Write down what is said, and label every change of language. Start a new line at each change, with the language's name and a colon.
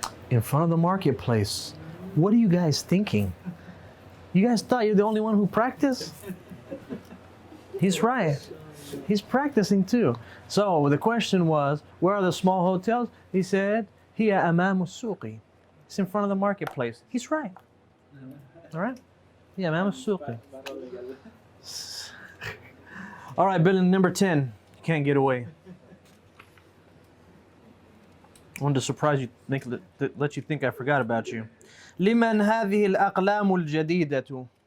English: In front of the marketplace. What are you guys thinking? You guys thought you're the only one who practiced? He's right. He's practicing too. So the question was, where are the small hotels? He said,
Arabic: هي أمام السوق.
English: It's in front of the marketplace. He's right. All right?
Arabic: Yeah, أمام السوق.
English: All right, Bill, number 10. You can't get away. I wanted to surprise you, let you think I forgot about you.
Arabic: لمن هذه الأقلام الجديدة?